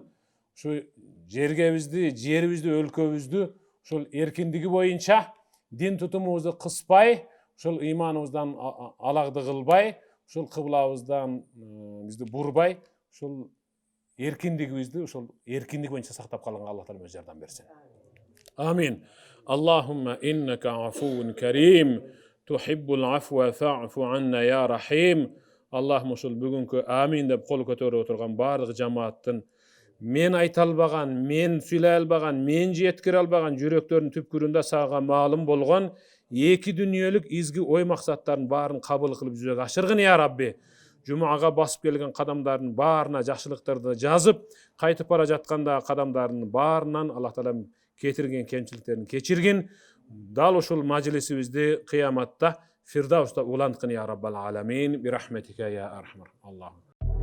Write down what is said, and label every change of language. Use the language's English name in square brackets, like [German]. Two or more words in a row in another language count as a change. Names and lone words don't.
[Kyrgyz] Ушу жергебизди, жерибизди, өлкөбүздү ушул эркиндиги боюнча дин тутумубузду кыспай, ушул ыйманыбыздан алагды кылбай, ушул кыблабыздан бизди бурбай, ушул эркиндигибизди ушул эркиндик боюнча сактап калганга Аллах таалам өзү жардам берсин. Амин. [Arabic] اللهم إنك عفو كريم تحب العفو فاعف عنا يا رحيم. [Kyrgyz] Allah'ım ушул бүгүнкү амин деп кол көтөрүп отурган барлык жамааттын мен айта албаган, мен сүйлөй албаган, мен жеткире албаган жүрөктөрдүн түпкүрүндө сага маалым болгон эки дүнүйөлүк изги ой максаттарын баарын кабыл кылып жүзөгө ашыргын [Arabic] يا رب. [Kyrgyz] Жумага басып келген кадамдардын баарына жакшылыктарды жазып, кайтып бара жатканда кадамдардын баарынан Аллах таалам кетирген кемчиликтерин кечиргин. Дал ушул мажлисибизди кыяматта Фирдауста уланткын [Arabic] يا رب العالمين. برحمتك يا أرحم. الله.